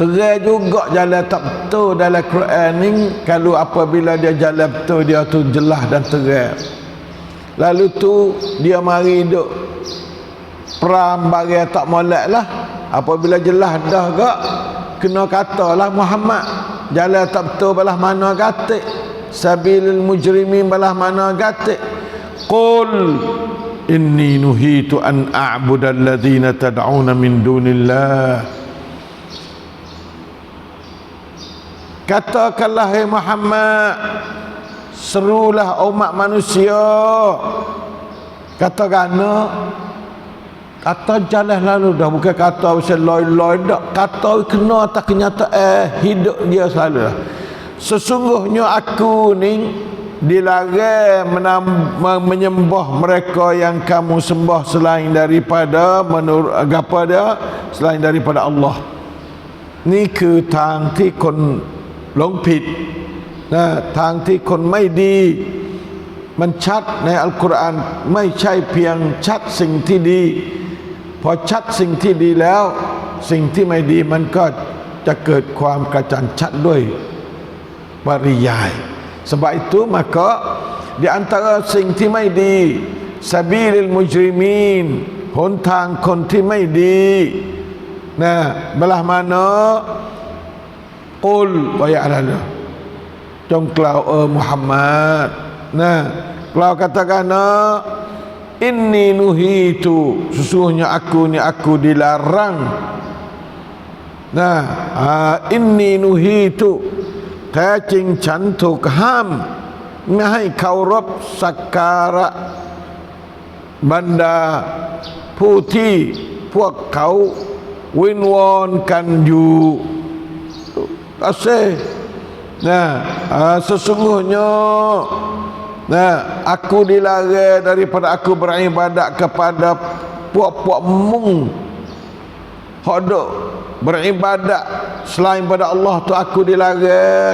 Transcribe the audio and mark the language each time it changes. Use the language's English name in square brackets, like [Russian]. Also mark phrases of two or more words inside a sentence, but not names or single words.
[Malay] Terang juga jalan tak betul dalam Quran ni. Kalau apabila dia jalan betul, dia tu jelas dan terang. Lalu tu dia mari duk peram bagi tak molek lah. Apabila jelas dah gak, kena katalah Muhammad jalan tak betul belah mana gatik, [Arabic] sabilul mujrimin [Malay] belah mana gatik. [Arabic] Qul inni nuhitu an a'budal ladzina tad'una min dunillah. [Malay] Katakanlah hai Muhammad, serulah umat manusia. Kata jalan lalu dah, bukan kata pasal loi-loi dak. Kata kena atas kenyataan hidup dia selalu lah. Sesungguhnya aku ni dilarang menyembah mereka yang kamu sembah selain daripada menurut apa dia, selain daripada Allah. [Thai] Ni คือทางที่คนหลงผิดนะทางที่คนไม่ดีมันชัดในอัลกุร อานไม่ใช่เพียงชัดสิ่งที่ดีพอชัดสิ่งที่ดีแล้วสิ่งที่ไม่ดีมันก็จะเกิดความกระจ่างชัดด้วยปริยาย [Malay] sebab itu maka di antara [Thai] สิ่งที่ไม่ดี [Arabic] سبيل المجرمين [Thai] หนทางคนที่ไม่ดีนะ [Malay] belah mana [Arabic] qul wa ya'lamu [Thai] จงกล่าวMuhammad นะกล่าว [Malay] katakan [Arabic] inni nuhitu [Malay] sesungguhnya aku dilarang [Arabic] inni nuhitu [Thai] แท้จริงฉันถูกห้ามไม่ให้เคารพสักการะบรรดาผู้ที่พวกเขาวิงวอนกันอยู่ [Malay] sesungguhnya aku dilarang daripada aku beribadat kepada puak-puak mung hodok beribadat selain pada Allah tu aku dilarang.